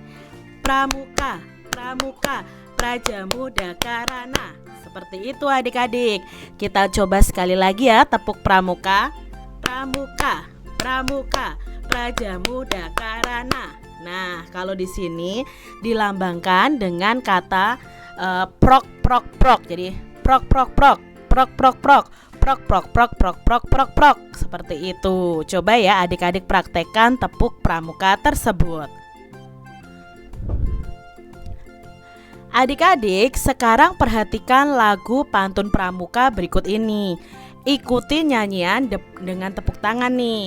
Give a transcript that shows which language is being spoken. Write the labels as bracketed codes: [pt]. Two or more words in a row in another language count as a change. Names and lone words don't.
[id] Pramuka, pramuka, Prajamudakarana. Seperti itu adik-adik. Kita coba sekali lagi ya tepuk pramuka. Pramuka, pramuka, Prajamudakarana. Nah, kalau di sini dilambangkan dengan kata prok prok prok. Jadi prok prok prok, prok prok prok, prok prok prok prok prok prok prok. Seperti itu. Coba ya adik-adik praktekkan tepuk pramuka tersebut. Adik-adik, sekarang perhatikan lagu pantun pramuka berikut ini. Ikuti nyanyian dengan tepuk tangan nih.